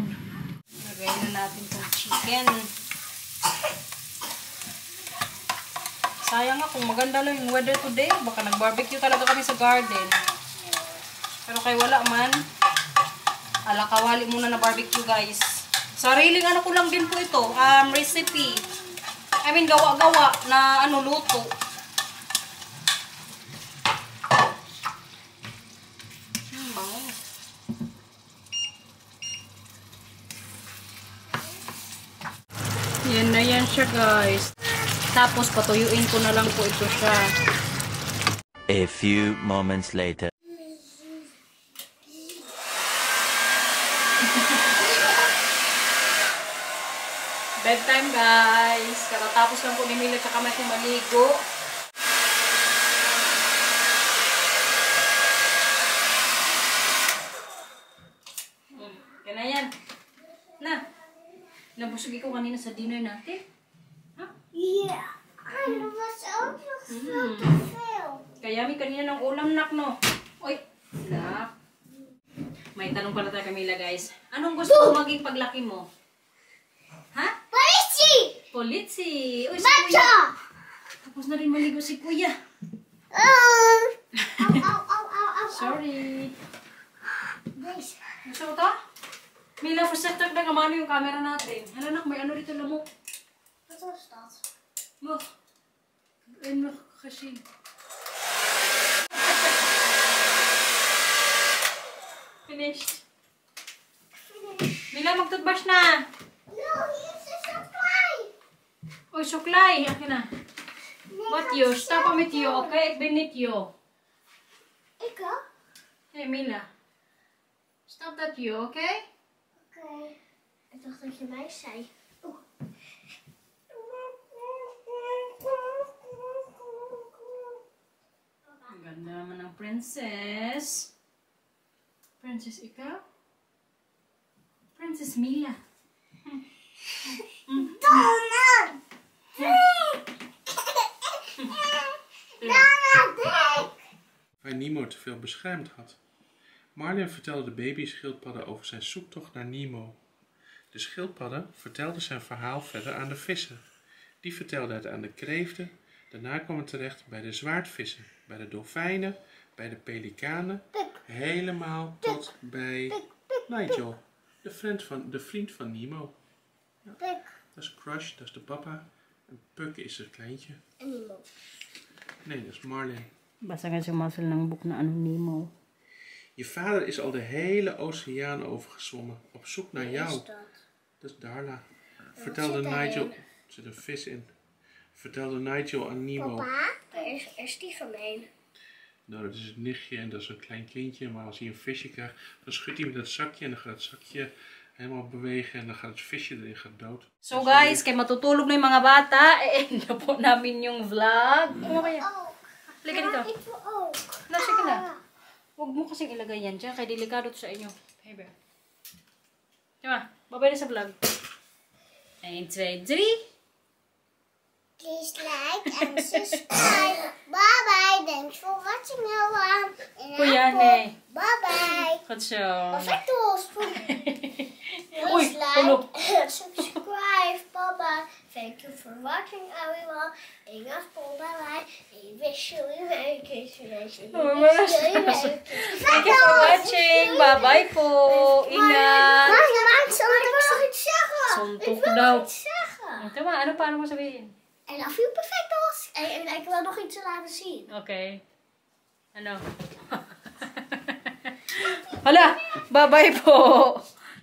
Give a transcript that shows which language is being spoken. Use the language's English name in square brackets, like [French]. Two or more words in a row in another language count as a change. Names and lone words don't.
[Filipino] Lagay na natin itong chicken. Sayang nga kung maganda lang yung [English] weather today. [Filipino] Baka nag-barbecue talaga kami sa garden. Pero kay wala man, kawali muna na [English] barbecue guys. [Filipino] Sariling ko lang din po ito. [English] Recipe. I mean, [Filipino] gawa-gawa na luto. Bango. Yan na yan siya guys. Tapos patuyuin ko na lang po ito siya. [English] A few moments later. Bedtime guys. [Filipino] Katatapos lang po ni Mila tsaka may kumaligo. Kaya na yan. Nabusog ko kanina sa dinner natin. Ha? [English] Yeah. I was overfilled. [Filipino] Kaya may kanina ng ulam no? Oy, nak. May tanong pala tayo Camila guys. Anong gusto mo maging paglaki mo? Ha? [English] Policy! [Filipino] Politsi! Uy, si Bacha! Kuya. Tapos na rin maligo si Kuya. Ow, ow, ow, ow, ow. [English] Sorry. This. [Filipino] Gusto mo to? Mila, for set na gamano yung camera natin. Hala nak, may dito lamok. [Dutch] Wat was dat? [Filipino] Mo. En mo kasi. [English] Finished. [Filipino] Mila, mag-toothbrush na. [English] No, here's the supply. [Filipino] Oy, suklay. Akin na. [Dutch] Wat yo? Stop met yo, okay? Ik ben niet yo. Ik ook. Hey Mila. Stop dat yo, okay? Oké. Ik dacht dat je mij zei. Oeh. [Filipino] Ang ganda naman ng princess. Princess ikaw? Princess Mila. Donald! Donald, Dick! [Dutch] Waar Nemo te veel beschermd had. Marlin vertelde de babyschildpadden over zijn zoektocht naar Nemo. De schildpadden vertelden zijn verhaal verder aan de vissen. Die vertelden het aan de kreeften. Daarna kwam het terecht bij de zwaardvissen, bij de dolfijnen, bij de pelikanen, helemaal tot bij Nigel, de vriend van Nemo. Ja, Puk dat is Crush, dat is de papa. En Puck is het kleintje. en Nemo. Nee, dat is Marlin. [Filipino] Basa nga si Marcel ng boek na Nemo. [Dutch] Je vader is al de hele oceaan overgezwommen, op zoek naar jou. Is dat? Dat is Darla. Vertelde zit daarin? Nigel... Er zit een vis in. Vertelde Nigel aan Nemo. Papa, waar is die van mij? Nou, dat is het nichtje en dat is een klein kindje. Maar als hij een visje krijgt, dan schudt hij met het zakje. En dan gaat het zakje helemaal bewegen. En dan gaat het visje erin gaat dood. [English] So guys, [Filipino] kay matutulog na yung mga bata, end na po namin yung vlog. Ano kaya? [Dutch] Ook. [Filipino] Halika dito. [Dutch] Ik wil ook. [Filipino] Na, sige na. Huwag mo kasing ilagay yan dyan, kaya delikado to sa inyo. [English] Hey, bear. [Filipino] Diba? Babay na sa vlog. 1, 2, 3. [English] Please like and subscribe. Bye bye. Thanks for watching everyone. [Filipino] Kuya, ne. [English] Bye bye. [Dutch] Goed zo. Perfectos. [Filipino] Oy, [English] Please like [Filipino] tulog. [English] and subscribe. Bye bye. Thank you for watching everyone. [Filipino] Ingat po. [English] Bye bye. We wish you a Merry Christmas. We wish you a Merry Christmas. Thank you for watching. Bye-bye po. Ingat. [Dutch] Maar ik wil nog iets zeggen. Zondag Ik wil [Filipino] daw. [Dutch] nog iets zeggen. [Filipino] Diba? Ano paano mo sabihin? [English] I love you, perfectos. [Dutch] En ik wil nog iets laten zien. [Filipino] Okay. Ano? Hala, bye-bye po.